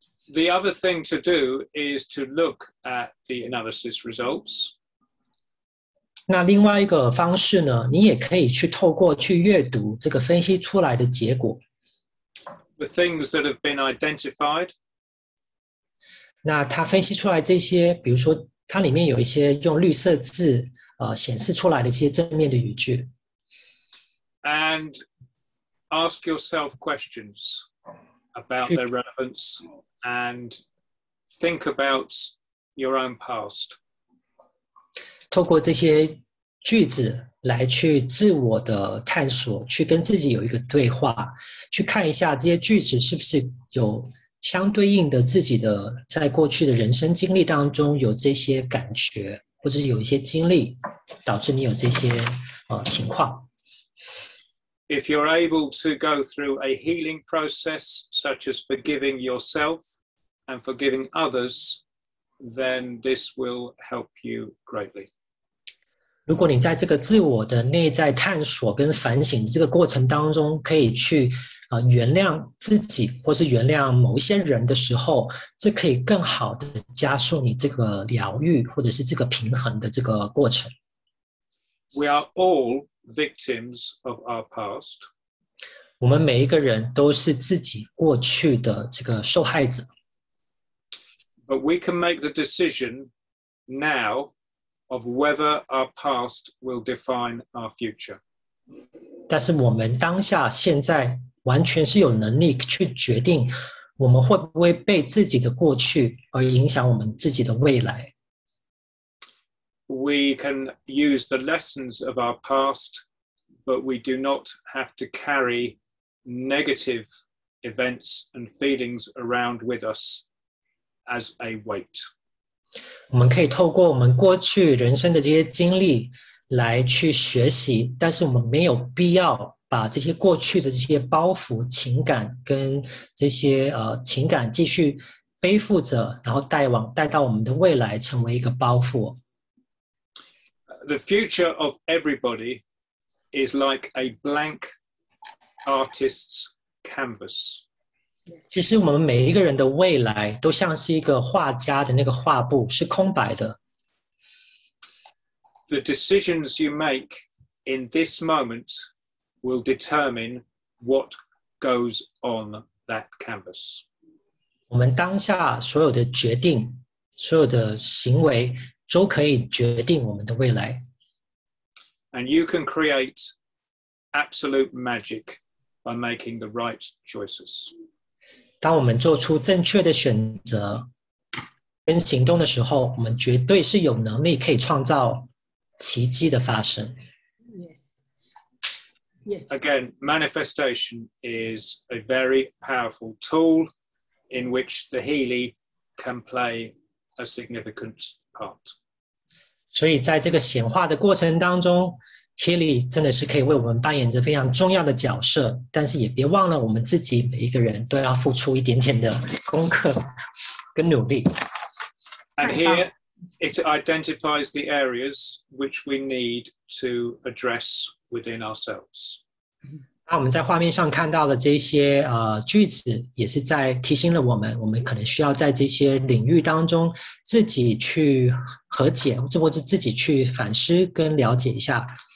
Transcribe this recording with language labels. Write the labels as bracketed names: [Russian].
[English] The other thing to do is to look at the analysis results. [Chinese] 那另外一个方式呢，你也可以去透过去阅读这个分析出来的结果。 [English] The things that have been identified. [Chinese] 那它分析出来这些，比如说它里面有一些用绿色字显示出来的一些正面的语句。 [English] And ask yourself questions about their relevance and think about your own past. [Chinese] 透过这些句子来去自我的探索，去跟自己有一个对话，去看一下这些句子是不是有相对应的自己的在过去的人生经历当中有这些感觉，或者是有一些经历导致你有这些情况。 [English] If you're able to go through a healing process, such as forgiving yourself and forgiving others, then this will help you greatly. [Chinese] 如果你在这个自我的内在探索跟反省这个过程当中，可以去原谅自己或是原谅某一些人的时候，这可以更好的加速你这个疗愈或者是这个平衡的这个过程。 [English] We are all victims of our past. [Chinese] 我们每一个人都是自己过去的这个受害者。 [English] But we can make the decision now of whether our past will define our future. [Chinese] 但是我们当下现在完全是有能力去决定，我们会不会被自己的过去而影响我们自己的未来。 [English] We can use the lessons of our past, but we do not have to carry negative events and feelings around with us as a weight. [Chinese] 我们可以透过我们过去人生的这些经历来去学习，但是我们没有必要把这些过去的这些包袱、情感跟这些情感继续背负着，然后带到我们的未来成为一个包袱。 [English] The future of everybody is like a blank artist's canvas. [Chinese] 其实我们每一个人的未来都像是一个画家的那个画布，是空白的。 [English] The decisions you make in this moment will determine what goes on that canvas. [Chinese] 我们当下所有的决定、所有的行为都可以决定我们的未来。 [English] And you can create absolute magic by making the right choices. [Chinese] 当我们做出正确的选择跟行动的时候，我们绝对是有能力可以创造奇迹的发生。 [English] Yes. Again, manifestation is a very powerful tool in which the Healy can play a significant part. [Chinese] 所以在这个显化的过程当中 Healy 真的是可以为我们扮演着非常重要的角色，但是也别忘了我们自己每一个人都要付出一点点的功课跟努力。 [English] And here it identifies the areas which we need to address within ourselves. [Chinese] 那我们在画面上看到的这些句子，也是在提醒了我们，我们可能需要在这些领域当中自己去和解，或者自己去反思跟了解一下。